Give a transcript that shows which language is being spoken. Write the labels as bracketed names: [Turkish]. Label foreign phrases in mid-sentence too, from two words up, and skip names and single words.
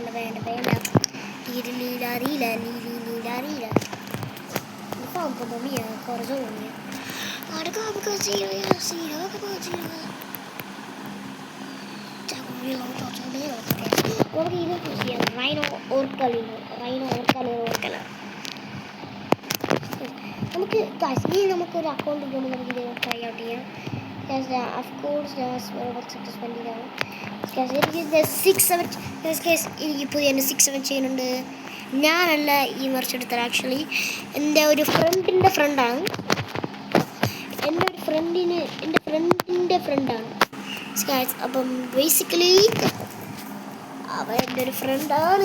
[Italian] Lila. Mamma mia, corazone. Guarda così, sì, Rhino Orcalino. [Malayalam] നമുക്ക് നമുക്കൊരു അക്കൗണ്ട് ഇടുമ്പോൾ നമുക്ക് ഇത് [English] try out [Malayalam] ചെയ്യാം. [English] Of course, [Malayalam] എനിക്ക് പുതിയ 6-7 ചെയ്യുന്നുണ്ട്. ഞാനല്ല ഈ മറിച്ചെടുത്തത്. ആക്ച്വലി എൻ്റെ ഒരു ഫ്രണ്ടിൻ്റെ ഫ്രണ്ടാണ്. എൻ്റെ ഫ്രണ്ടാണ്. അപ്പം ബേസിക്കലി അവൻ എൻ്റെ ഒരു ഫ്രണ്ടാണ്.